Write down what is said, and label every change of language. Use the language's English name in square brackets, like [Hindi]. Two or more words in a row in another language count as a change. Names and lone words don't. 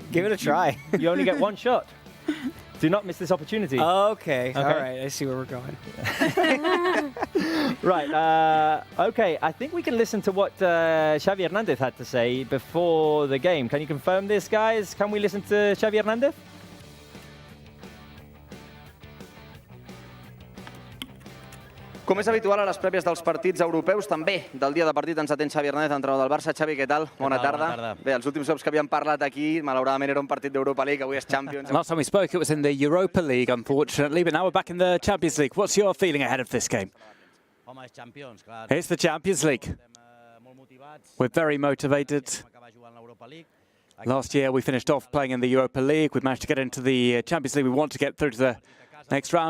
[English] Give it a try. You only get one shot. Do not miss this opportunity. Okay. All right. I see where we're going. Right. Okay. I think we can listen to what Xavi Hernandez had to say before the game. Can you confirm this, guys? Can we listen to Xavi Hernandez? [Catalan] Com és habitual a les prèvies dels partits europeus, també del dia de partit ens atén Xavi Hernández, entrenador del Barça. Xavi, què tal? Bona tarda. Bé, els últims cops que havíem parlat aquí, malauradament era un partit d'Europa League, avui és Champions. [English] Last time we spoke, it was in the Europa League, unfortunately, but now we're back in the Champions League. What's your feeling ahead of this game? It's the Champions League. We're very motivated. Last year we finished off playing in the Europa League. We managed to get into the Champions League. We want to get through to the next round.